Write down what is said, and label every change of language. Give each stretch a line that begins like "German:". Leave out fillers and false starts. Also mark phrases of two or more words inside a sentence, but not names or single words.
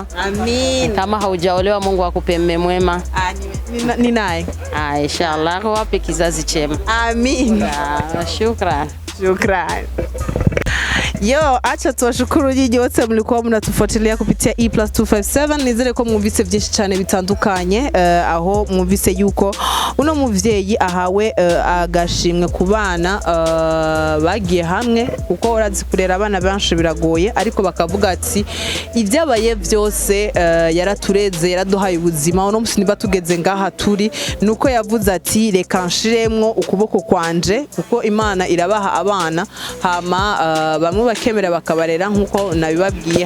Swahili: Amin. Kama haujaolewa Mungu akupe mume mwema. Ni naye. Inshallah wape kizazi chema. Amin. Shukrani. Yo, acha tuwashukuru nyinyi wote mlikuwa mnatufuatilia kupitia E+257.
Rundi: Nizere ko mwumvise byinshi cyane bitandukanye, aho mwumvise yuko uno muvyeyi ahawe agashimwe ku bana bagiye hamwe, kuko urazi kurera abana benshi biragoye, ariko bakavuga ati ibyabaye byose yaratureze, yaraduhaye ubuzima, uno musi niba tugeze ngaha turi, nuko yavuze ati reka nshiremwo ukuboko kwanje, kuko Imana irabaha abana hama bamwe bakemera bakabarera nkuko nabibabwiye.